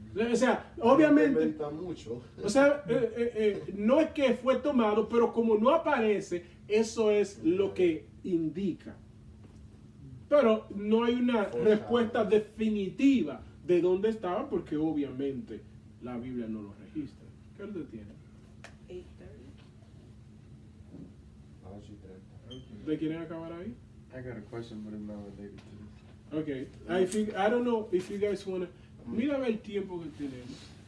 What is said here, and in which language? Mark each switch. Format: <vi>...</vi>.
<es>O sea, obviamente, o sea, no es que fue tomado, pero como no aparece, eso es lo que indica. Pero no hay una respuesta definitiva de dónde estaba, porque obviamente la Biblia no lo registra. ¿Qué hora tiene? 8:30. A las 8:30. ¿Ustedes quieren acabar ahí?</es> <en>I got a question, but it's not related to this. Okay. I don't know if you guys wanna.</en> <es>Mira a ver el tiempo que tenemos.</es>